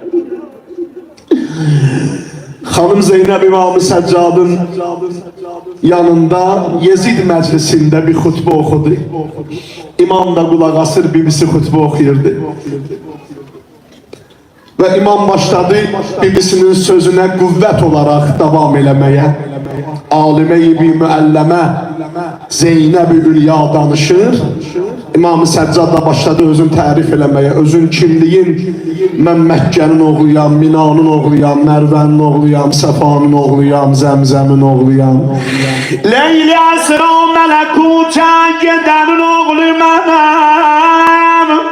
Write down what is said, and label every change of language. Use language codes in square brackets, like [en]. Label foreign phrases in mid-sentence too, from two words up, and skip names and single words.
[tr] Hanım Zeynep İmam-ı Səccadın yanında Yezid meclisinde bir hutbe okudu. İmam da kulak asır, bibisi hutbe okuyurdu. Ve imam başladı bibisinin sözüne kuvvet olarak devam eləməyə. [az] Alime-i bir müəlləmə Zeynep-i Ülya danışır. İmam-ı Səccad da başladı özün tərif eləməyə. Özün kimliyin, mən Məkkənin oğluyam, Minanın oğluyam, Mərvənin oğluyam, Səfanın oğluyam, Zəmzəmin oğluyam. Leyli əsra mələkutə gedənin oğlu mənəm.